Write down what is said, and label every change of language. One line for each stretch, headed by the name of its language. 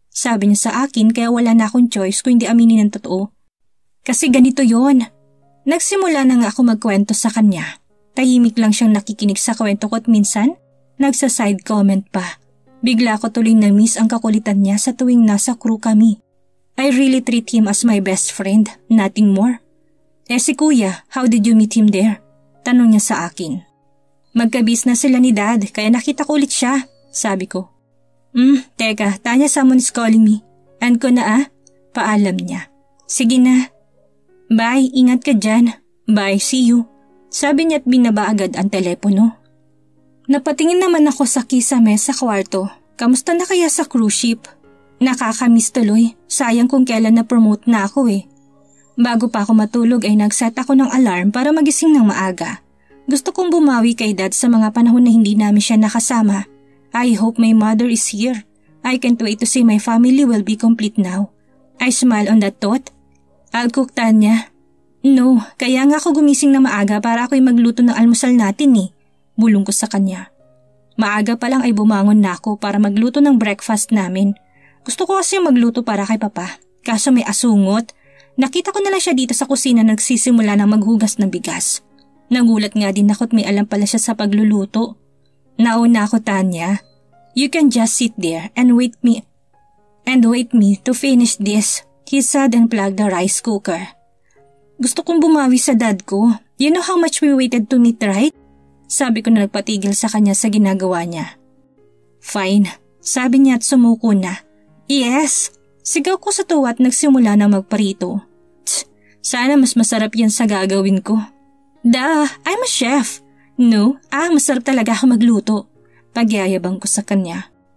Filipino: Sabi niya sa akin kaya wala na akong choice kung hindi aminin ng totoo. Kasi ganito yon. Nagsimula na nga ako magkwento sa kanya. Tahimik lang siyang nakikinig sa kwento ko at minsan, nagsa-side comment pa. Bigla ko tuloy na-miss ang kakulitan niya sa tuwing nasa crew kami.
English: I really treat him as my best friend, nothing more.
Filipino: Eh si kuya,
English: how did you meet him there?
Filipino: Tanong niya sa akin. Magka-business sila ni Dad kaya nakita ko ulit siya, sabi ko.
English: Teka, Tanya someone is calling me.
Filipino: End ko na Paalam niya. Sige na. Bye, ingat ka dyan.
English: Bye, see you.
Filipino: Sabi niya at binaba agad ang telepono. Napatingin naman ako sa kisame sa kwarto. Kamusta na kaya sa cruise ship? Nakakamiss tuloy. Sayang kung kailan na-promote na ako Bago pa ako matulog ay nag-set ako ng alarm para magising ng maaga. Gusto kong bumawi kay Dad sa mga panahon na hindi namin siya nakasama.
English: I hope my mother is here. I can't wait to see my family will be complete now. I smile on that thought. I'll cook, Tanya.
Filipino: No, kaya nga ako gumising na maaga para ako'y magluto ng almusal natin Bulong ko sa kanya. Maaga pa lang ay bumangon na ako para magluto ng breakfast namin. Gusto ko kasi magluto para kay Papa. Kaso may asungot. Nakita ko na lang siya dito sa kusina nagsisimula ng maghugas ng bigas. Nagulat nga din ako at may alam pala siya sa pagluluto. Nauna ako, Tanya.
English: You can just sit there and wait me to finish this. He said and plugged the rice cooker.
Filipino: Gusto kong bumawi sa dad ko.
English: You know how much we waited to meet, right?
Filipino: Sabi ko na nagpatigil sa kanya sa ginagawa niya. Fine, sabi niya at sumuko na. Yes, sigaw ko sa tuwa at nagsimula na magparito. Sana mas masarap yan sa gagawin ko.
English: Duh, I'm a chef.
Filipino: No, masarap talaga ako magluto. Pagyayabang ko sa kanya.